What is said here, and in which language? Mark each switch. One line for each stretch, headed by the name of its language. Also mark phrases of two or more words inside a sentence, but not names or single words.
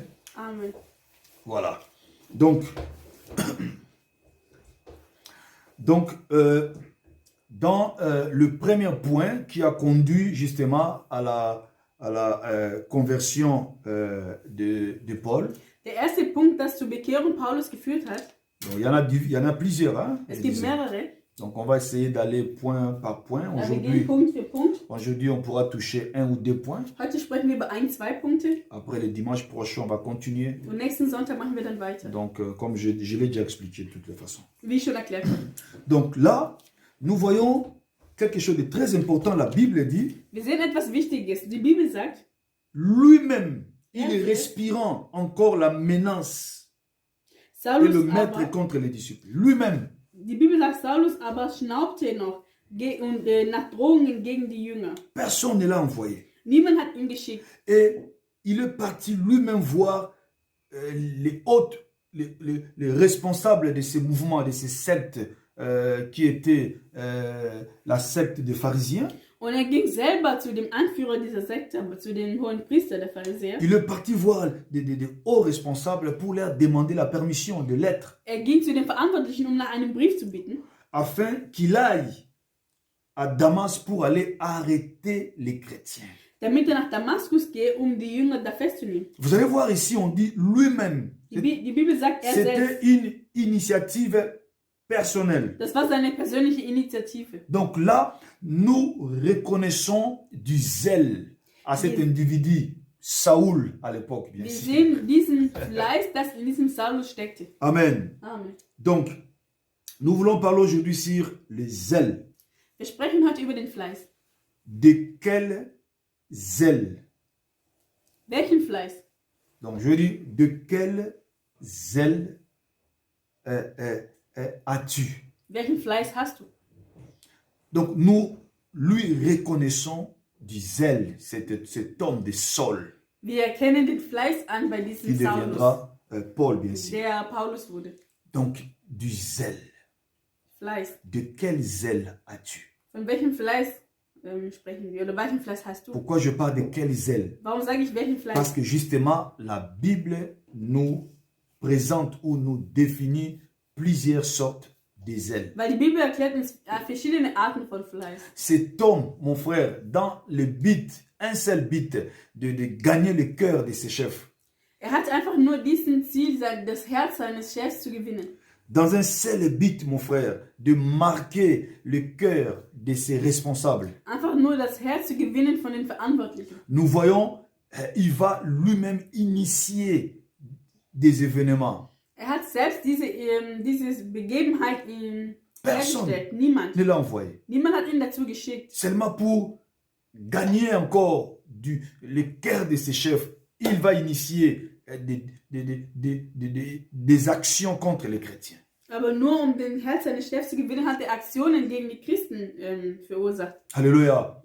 French: Amen. Voilà. Donc, dans le premier point qui a conduit justement à la conversion de Paul.
German: Der erste Punkt, das zur Bekehrung Paulus geführt hat.
French: Donc, il y en a plusieurs. Hein,
German: es gibt mehrere.
French: Donc, on va essayer d'aller point par point. Aujourd'hui, on pourra toucher 1 ou 2 points.
German: Heute sprechen wir über 1-2 Punkte.
French: Après, le dimanche prochain, on va continuer.
German: Und nächsten Sonntag machen wir dann weiter.
French: Donc, comme je l'ai déjà expliqué de toutes les façons.
German: Wie ich schon erklärt habe.
French: Donc là, nous voyons quelque chose de très important. La Bible dit:
German: Wir sehen etwas Wichtiges. Die Bibel sagt:
French: lui-même, il est respirant encore la menace et le maître contre les disciples. Lui-même.
German: Die Bibel sagt, Saulus aber schnaubte noch nach Drohungen gegen die Jünger.
French: Personne ne l'a envoyé.
German: Niemand hat ihn geschickt.
French: Et il est parti lui-même voir les responsables de ces mouvements, de ces sectes qui étaient la secte des pharisiens.
German: Und ging selber zu dem Anführer dieser Sekte, zu den hohen Priester der Pharisäer.
French: Il est parti voir des hauts responsables pour leur demander la permission de l'être.
German: Ging zu den Verantwortlichen, nach einem Brief zu bitten.
French: Afin qu'il aille à Damas pour aller arrêter les chrétiens.
German: Damit nach Damaskus gehe, die Jünger da festzunehmen.
French: Vous allez voir ici, on dit lui-même.
German: Die Bibel sagt,
French: c'était une initiative personnelle.
German: Das war seine persönliche Initiative.
French: Donc là, nous reconnaissons du zèle à cet individu, Saoul à l'époque, bien sûr.
German: Wir sehen diesen Fleiß, das in diesem Saulus steckte.
French: Amen.
German: Amen.
French: Donc, nous voulons parler aujourd'hui sur le zèle.
German: Wir sprechen heute über den Fleiß.
French: De quel zèle?
German: Welchen Fleiß?
French: Donc, je dis, de quel zèle as-tu?
German: Welchen Fleiß hast du?
French: Donc nous lui reconnaissons du zèle, cet homme de Saul,
German: Wir erkennen den Fleiß an bei
French: qui
German: diesem Saulus,
French: deviendra Paul, bien sûr.
German: der Paulus wurde.
French: Donc du zèle.
German: Fleiß.
French: De quel zèle as-tu?
German: Von welchem Fleiß sprechen wir? Oder welchen Fleiß hast du?
French: Pourquoi je parle de quel zèle?
German: Warum sage ich welchen Fleiß?
French: Parce que justement, la Bible nous présente ou nous définit plusieurs sortes de zèle.
German: Weil die Bibel erklärt uns verschiedene Arten von Fleiß.
French: Cet homme, mon frère, dans le but, un seul but, de gagner le cœur de ses chefs.
German: Hat einfach nur diesen Ziel, das Herz seines Chefs zu gewinnen.
French: Dans un seul but, mon frère, de marquer le cœur de ses responsables.
German: Einfach nur das Herz zu gewinnen von den Verantwortlichen.
French: Nous voyons, il va lui-même initier des événements.
German: Hat selbst diese Begebenheit hergestellt. Niemand.
French: Ne l'a envoyé.
German: Niemand hat ihn dazu geschickt.
French: Seulement pour gagner encore le cœur de ses chefs, il va initier des actions contre les chrétiens.
German: Aber nur um den Herz seines Chefs zu gewinnen, hat er Aktionen gegen die Christen verursacht.
French: Alléluia.